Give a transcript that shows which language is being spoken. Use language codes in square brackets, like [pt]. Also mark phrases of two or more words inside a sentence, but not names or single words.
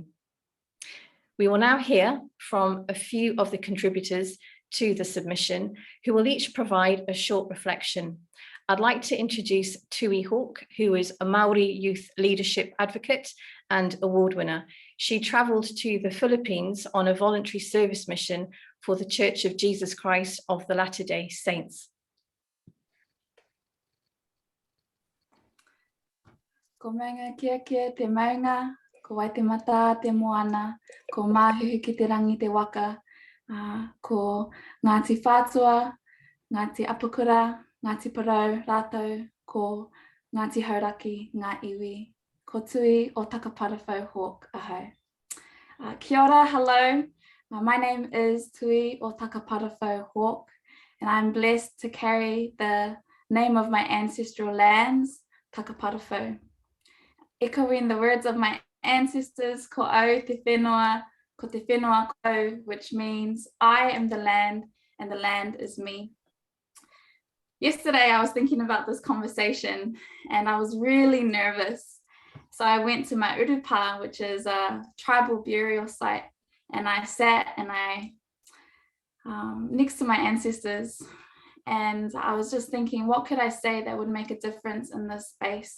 [en] We will now hear from a few of the contributors to the submission, who will each provide a short reflection. I'd like to introduce Tui Hawke, who is a Maori youth leadership advocate and award winner. She travelled to the Philippines on a voluntary service mission for the Church of Jesus Christ of the Latter-day Saints. [mi] Ko maunga kia te maunga, ko wai te mata te moana, ko māhuhu ki te rangi te waka, ko Ngāti Whātua, Ngāti Apakura, Ngāti Parau, rātou, ko Ngāti Hauraki, ngā iwi, ko Tui o Takaparawhau Hawke ahau. Kia ora, [en] hello. My name is Tui o Takaparawhau Hawke, and I'm blessed to carry the name of my ancestral lands, Takaparawhau. Echoing the words of my ancestors, [mi] ko au te whenua, ko te whenua ko, [en] which means I am the land and the land is me. Yesterday, I was thinking about this conversation and I was really nervous. So I went to my urupa, which is a tribal burial site, and I sat and next to my ancestors, and I was just thinking, what could I say that would make a difference in this space?